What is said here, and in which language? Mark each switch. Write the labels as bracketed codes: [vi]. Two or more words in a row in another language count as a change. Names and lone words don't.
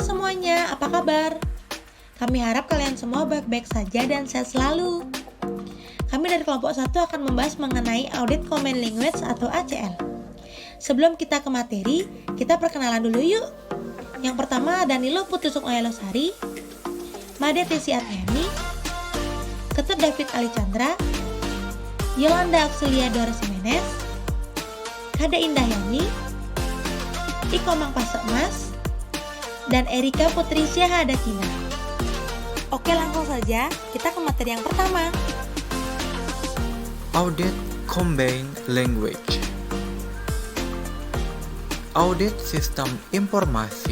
[id] semuanya, apa kabar? Kami harap kalian semua baik-baik saja dan sehat selalu. Kami dari kelompok 1 akan membahas mengenai [en] Audit Common Language [id] atau ACL. Sebelum kita ke materi, kita perkenalan dulu yuk. Yang pertama, Danilo Putusuk Oyelosari, Made Tesi Atriani, Ketut David Ali Chandra, Yolanda Auxilia Dora Jimenez, Kade Indahyani, Iko Mangpasekmas, dan Erika Putri Syahadatina. Oke, langsung saja kita ke materi yang pertama. [en] Audit Combined Language. [id] Audit sistem informasi.